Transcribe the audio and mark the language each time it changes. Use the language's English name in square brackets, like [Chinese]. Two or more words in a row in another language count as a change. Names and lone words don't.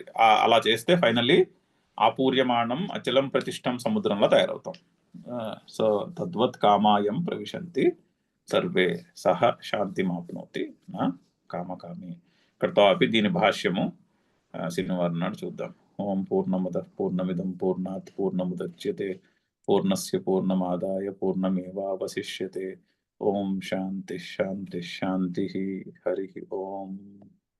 [Telugu] అలా చేస్తే ఫైనల్లీ [Sanskrit] आपूर्यमाणं अचलं प्रतिष्टं [Telugu] సముద్రంలో తయారవుతాం. [Sanskrit] సో तद्वत् कामायं प्रविशन्ति सर्वे सह शान्तिमाप्नोति ना कामकामि. [Telugu] ఇక్కడతో ఆపి దీని భాష్యము శనివారం నాడు చూద్దాం. [Sanskrit] ॐ पूर्णमद पूर्णमिदं पूर्णात् पूर्णमुदच्यते पूर्णस्य पूर्णमादाय पूर्णमेवावशिष्यते. ॐ शान्ति शान्ति शान्ति. हरि ॐ.